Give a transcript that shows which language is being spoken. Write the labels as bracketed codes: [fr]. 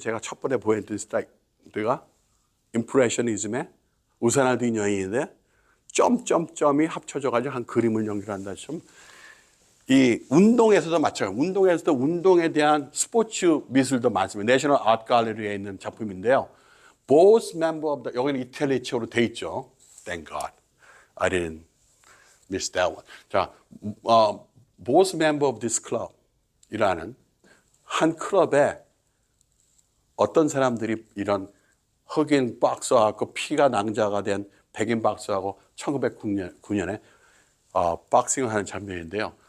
[ko] 제가 첫 번에 보여드린 슬라이드가 임프레셔니즘의 우산을 든 여인인데 점점점이 합쳐져가지고 한 그림을 연결한다. 이 운동에서도 마찬가지예요. 운동에서도 운동에 대한 스포츠 미술도 많습니다. 내셔널 아트 갈lery에 있는 작품인데요. [en] Both member of the [ko] 여기는 이탈리아어로 돼 있죠. [en] Thank God, I didn't miss that one. [ko] 자, [en] both member of this club [ko] 이라는 한 클럽에 어떤 사람들이 이런 흑인 박서하고 피가 낭자가 된 백인 박서하고 1909년에 박싱을 하는 장면인데요.